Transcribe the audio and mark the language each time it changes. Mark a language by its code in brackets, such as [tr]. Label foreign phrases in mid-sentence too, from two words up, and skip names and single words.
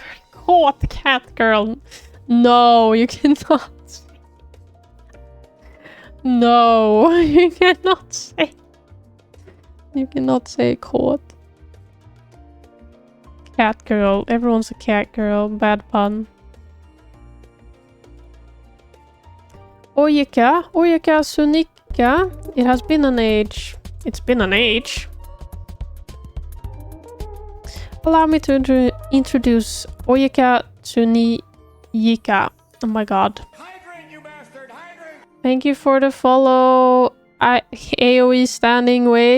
[en] Caught cat girl. No, you cannot. No, you cannot say. You cannot say caught. Cat girl. Everyone's a cat girl. Bad pun. Oyeka. Oyeka Sunika. It has been an age. It's been an age. Allow me to introduce Oyeka Tsuniyika. Oh my god. Hydrate, you bastard! Hydrate! Thank you for the follow. AoE standing way.